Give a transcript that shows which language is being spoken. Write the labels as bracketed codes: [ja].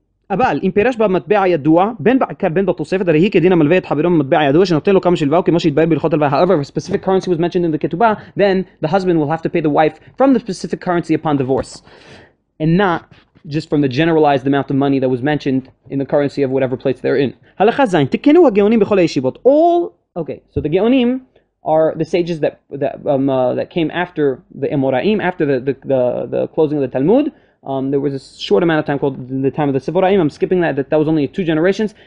[he] אבל אם פירש במטבע ידוע בין בעיקר בין בתוספת הרי היא כדין המלווה את חברו במטבע ידוע שנותן לו כמה שלווה וכמו שהתבהר בהלכות הלוואה. [en] However, if a specific currency was mentioned in the ketubah, then the husband will have to pay the wife from the specific currency upon divorce, and not just from the generalized amount of money that was mentioned in the currency of whatever place they're in. [he] הלכה זין, תקנו הגאונים בכל הישיבות. [en] So the Geonim are the sages that came after the Emoraim, after the closing of the Talmud. There was a short amount of time called the time of the Sevoraim. I'm skipping that was only 2 generations.